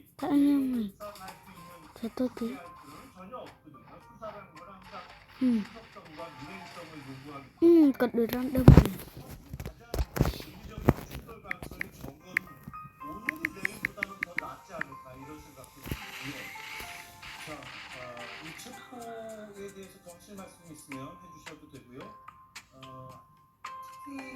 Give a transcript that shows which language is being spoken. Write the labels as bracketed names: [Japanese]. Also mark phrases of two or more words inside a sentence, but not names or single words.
[Vietnamese] Tại anh em [Korean] 수사할 수 있는 [Vietnamese] cho tôi tí. [Korean] 필요는 전혀 없거든요. 수사라는 건 항상 신속성과 민행성을 요구하기 [Vietnamese] Cật được ra đâu mà. [Korean] 가장 윤리적인 충돌 가능성이 적은 오늘이 내일보다는 더 낫지 않을까 이런 생각도 들고요. 자, 이 체포에 대해서 더 확실히 말씀이 있으면 해주셔도 되고요. 특히